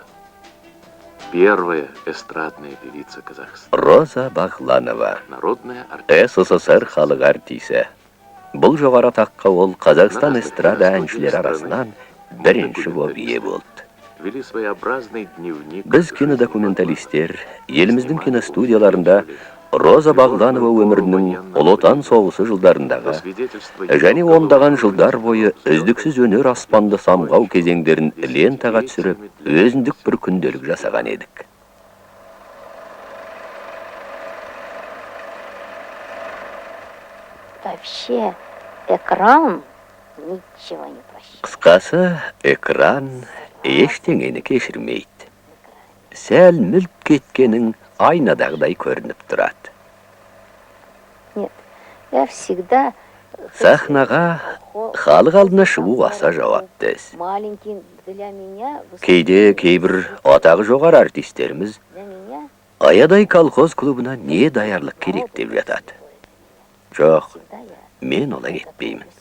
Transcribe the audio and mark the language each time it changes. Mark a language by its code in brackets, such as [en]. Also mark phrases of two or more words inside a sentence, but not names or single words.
[ru] Первая эстрадная певица Казахстана. Роза Багланова. Народная артистка. [kk] СССР халық артисі. Бұл жоғары таққа ол Қазақстан эстрада әншілері арасынан бірінші болып ие болды. [ru] Вели своеобразный дневник. [kk] Біз кинодокументалистер еліміздің киностудияларында Роза Багланова өмірінің Ұлы Отан соғысы жылдарындағы және ондаған жылдар бойы үздіксіз өнер аспанды самғау кезеңдерін лентаға түсіріп, өзіндік бір күнделік жасаған едік. [ru] Вообще, экран ничего не прощает. [kk] Қысқасы, экран ештеңені кешірмейді. Сәл мүлт кеткенің айнадағыдай көрініп тұрады. [ru] Нет, я всегда... [kk] Сахнаға халық алдына шығу аса жауапты іс. Кейде кейбір атағы жоғары артистеріміз аядай колхоз клубына не даярлық керек деп жатады. Жоқ, мен олай етпеймін.